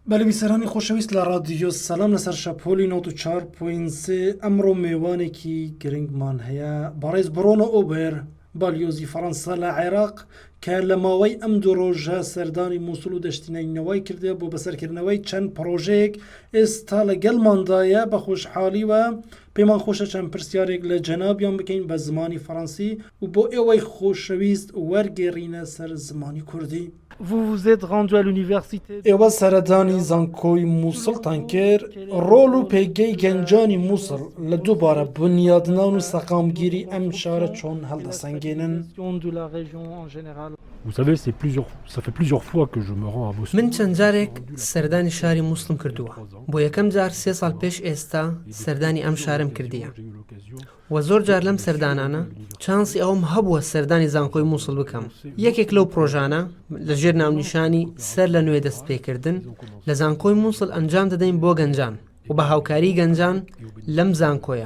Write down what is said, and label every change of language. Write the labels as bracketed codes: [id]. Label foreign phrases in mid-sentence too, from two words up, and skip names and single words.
[ckb] بەڵێ بیسەرانی خۆشەویست لە رادیۆ سەلام لەسەر شەپۆلی 94.3 ئەمڕۆ میوانێکی گرنگمان هەیە بەڕێز بڕۆنە ئۆبەر بالیۆزی فەڕەنسا لە عێراق کە لە ماوەی ئەم دوو ڕۆژە سەردانی مووسڵ و دەشتینەوەی کردێ بۆ بەسەرکردنەوەی چەند پرۆژەیەک ئێستا لەگەڵماندایە بە خۆشحالیوە پێمان خۆشە چەند پرسیارێک لە جەنابیان بکەین بە زمانی فەڕەنسی و بۆ ئێوەی خۆشەویست وەرگێڕینە سەر زمانی کوردی. [fr] Vous vous êtes rendu à l'université. [ckb] ئێوە سەردانی زانکۆی مووسڵتان کرد ڕۆڵ و پێگەی گەنجانی مووسڵ لە دووبارە بنیادنان و سەقامگیری ئەم شارە چۆن هەڵدەسەنگێنن. [fr] Vous savez, ça fait plusieurs fois que je me rends à Mossoul. [ckb] من چەند جارێک سەردانی شاری مووسڵم کردووە. بۆ یەکەم جار 3 ساڵ پێش ئێستا سەردانی ئەم شارم کردیە. و زۆر جار لەم سەردانانە چانسی ئەوم هەبووە سەردانی زانکۆی مووسڵ بکەم. یەکێک لەو پرۆژانە لەژێر ناونیشانی سەر لە نوێ دەستپێکردن لە زانکۆی مووسڵ ئەنجام دەدەین بۆ گەنجان و بە هاوکاری گەنجان لەم زانکۆیە.